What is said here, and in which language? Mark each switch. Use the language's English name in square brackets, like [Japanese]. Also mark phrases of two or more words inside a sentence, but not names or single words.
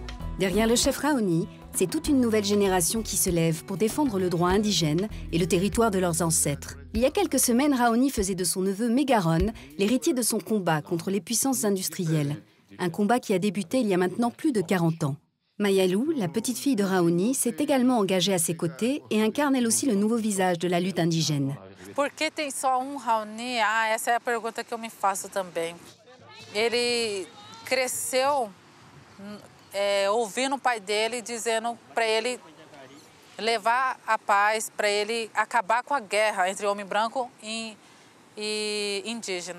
[French] Derrière le chef Raoni, c'est toute une nouvelle génération qui se lève pour défendre le droit indigène et le territoire de leurs ancêtres. Il y a quelques semaines, Raoni faisait de son neveu Megaron l'héritier de son combat contre les puissances industrielles. Un combat qui a débuté il y a maintenant plus de 40 ans. Mayalou, la petite fille de Raoni, s'est également engagée à ses côtés et incarne elle aussi le nouveau visage de la lutte indigène. [Portuguese] Por que tem só Raoni? Essa é a pergunta que eu me faço também. Ele cresceu ouvindo o pai dele, dizendo para ele levar a paz, para ele acabar com a guerra entre homem branco e indígena.